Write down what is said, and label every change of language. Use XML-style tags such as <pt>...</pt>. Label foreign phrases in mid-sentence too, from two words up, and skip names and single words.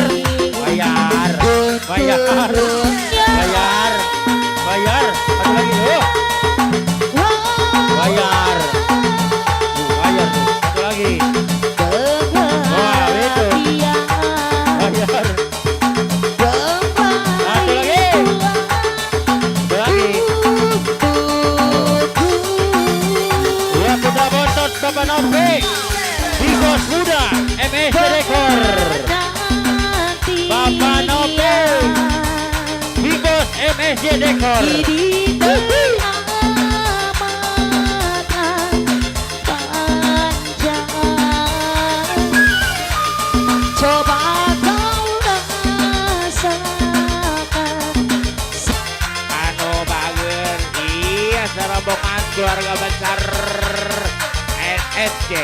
<id>Bayar. Satu lagi. Bayar tuh. Satu lagi. Wah, itu. Bayar. Satu lagi. Dua Putra Bontot Bapak Nopi. Bigos Muda MSJ Dekor. Bapak Nopi. Bigos MSJ Dekor. Coba kau rasakan Anu bager iya serombongan keluarga besar MSJ.</id>